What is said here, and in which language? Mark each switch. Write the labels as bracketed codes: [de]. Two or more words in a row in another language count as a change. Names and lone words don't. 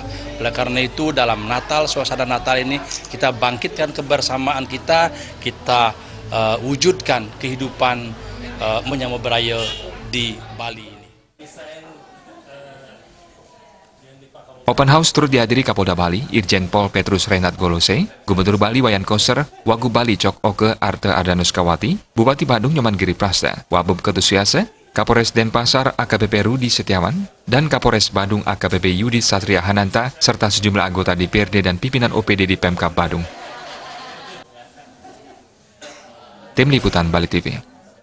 [id] Oleh karena itu dalam Natal, suasana Natal ini kita bangkitkan kebersamaan kita wujudkan kehidupan menyambut beraya di Bali ini. [en] Open House [id] turut dihadiri Kapolda Bali, Irjen Pol Petrus Renat Golose, Gubernur Bali Wayan Koster, Wagub Bali Cok Oke Arte Ardanuskawati, Bupati Badung Nyoman Giri Prasta, Wabub Ketusiase, Kapolres Denpasar AKBP Rudi Setiawan, dan Kapolres Badung AKBP Yudi Satria Hananta, serta sejumlah anggota DPRD dan pimpinan OPD di Pemkab Badung. Tim Liputan Bali TV.